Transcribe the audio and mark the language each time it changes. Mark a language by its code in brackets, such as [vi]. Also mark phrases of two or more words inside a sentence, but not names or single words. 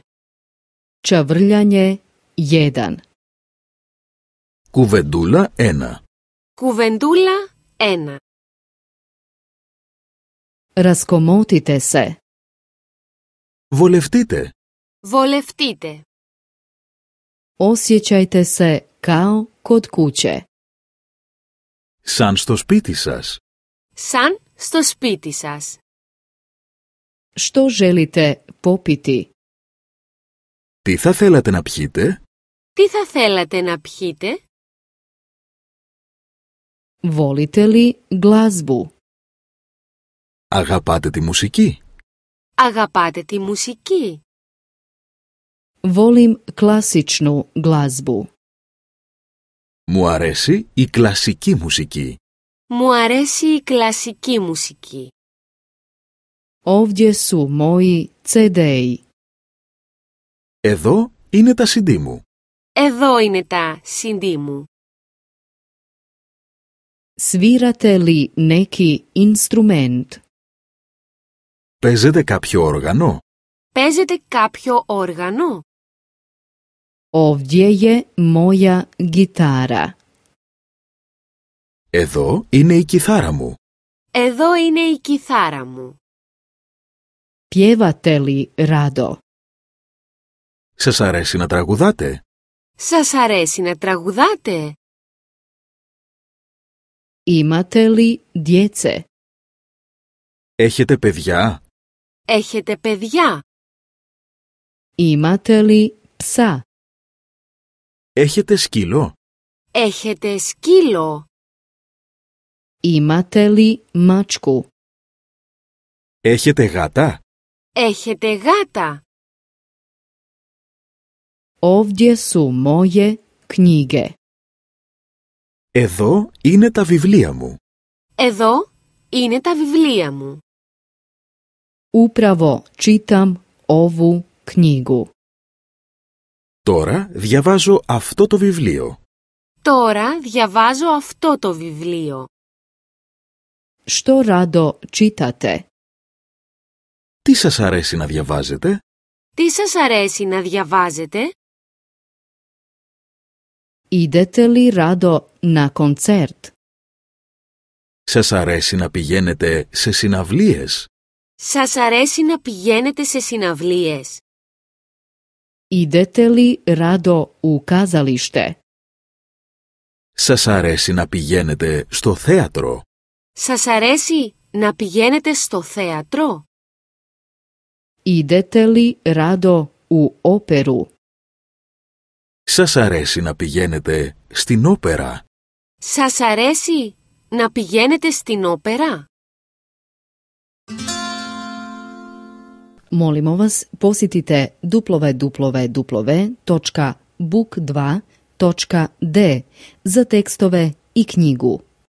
[hr] Čavrljanje 1. [el] Κουβεντούλα 1. Κουβεντούλα 1. [hr] Raskomotite se. [el] Βολευτείτε. Βολευτείτε. [hr] Osjećajte se kao kod kuće. [el] Σαν στο σπίτι σας. Σαν στο σπίτι σας. [hr] Što želite popiti? [el] Τι θα θέλατε να πιείτε? Τι θα θέλατε να πιείτε? [hr] Volite li glazbu? [el] Αγαπάτε τη μουσική? Αγαπάτε τη μουσική? [hr] Volim klasičnu glazbu. [el] Μου αρέσει η κλασική μουσική. Μου αρέσει η κλασική μουσική. [hr] Ovdje su moji CD-i. [el] Εδώ είναι τα CD μου. Εδώ είναι τα CD μου. [hr] Svirate li neki instrument? [el] Παίζετε κάποιο όργανο? Παίζετε κάποιο όργανο? [hr] Ovdje je moja gitara. [el] Εδώ είναι η κιθάρα μου. Εδώ είναι η κιθάρα μου. [hr] Pjevate li rado? [el] Σας αρέσει να τραγουδάτε? Σας αρέσει να τραγουδάτε? [hr] Imate li djece? [el] Έχετε παιδιά? Έχετε παιδιά? [hr] Imate li psa? [el] Έχετε σκύλο? Έχετε σκύλο? [hr] Imate li mačku? [el] Έχετε γάτα? Έχετε γάτα? [hr] Ovdje su moje knjige. [el] Εδώ είναι τα βιβλία μου. Εδώ είναι τα βιβλία μου. [hr] Upravo čitam ovu knjigu. [el] Τώρα διαβάζω αυτό το βιβλίο. Τώρα διαβάζω αυτό το βιβλίο. [hr] Što rado čitate? [el] Τι σας αρέσει να διαβάζετε? Τι σας αρέσει να διαβάζετε? [hr] Idete li rado na koncert? [el] Σας αρέσει να πηγαίνετε σε συναυλίες? Σας αρέσει να πηγαίνετε σε συναυλίες? [hr] Idete li rado u kazalište? [el] Σας αρέσει να πηγαίνετε στο θέατρο? Σας αρέσει να πηγαίνετε στο θέατρο? [hr] Idete li rado u operu? [el] Σας αρέσει να πηγαίνετε στην όπερα? Σας αρέσει να πηγαίνετε στην όπερα? [hr] Molimo vas, posjetite www.book2.d za tekstove i knjigu.